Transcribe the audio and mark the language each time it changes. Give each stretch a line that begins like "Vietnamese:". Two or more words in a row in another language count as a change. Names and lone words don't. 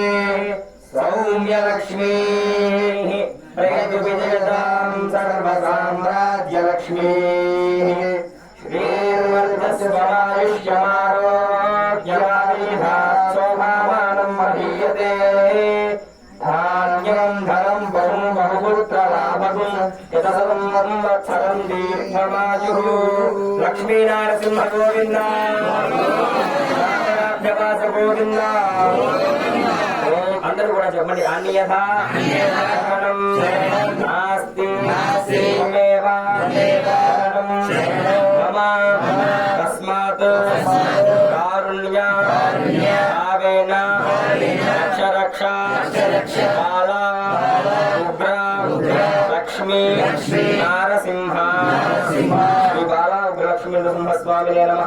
Sanskrit: सौम्यलक्ष्मीः प्रयतु विजयतां सर्वसाम्राज्यलक्ष्मीः श्रीर्वर्धस्वमायुष्यमारोग्यमायुधात् शोभामानं महीयते धान्यं धनं बहु बहुपुत्रलाभगुं यतसंवत्सरं दीर्घमायुः। लक्ष्मीनारसिंह गोविन्द रामराज्यवास गोविन्द।
Telugu: అందరూ కూడా చెప్పండి
Sanskrit: अन्यथा नास्ति मम तस्मात् कारुण्य भावेन रक्ष बाला उग्र लक्ष्मी नारसिंह श्री बाला उग्र लक्ष्मी नरसिंहस्वामिने नमः.